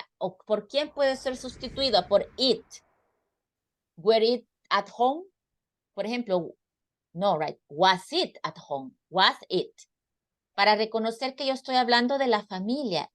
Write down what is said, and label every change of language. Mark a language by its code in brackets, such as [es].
[es] ¿O por quién puede ser sustituida? Por it. [en] Were it at home? [es] Por ejemplo, no, [en] right? Was it at home? Was it. [es] Para reconocer que yo estoy hablando de la familia.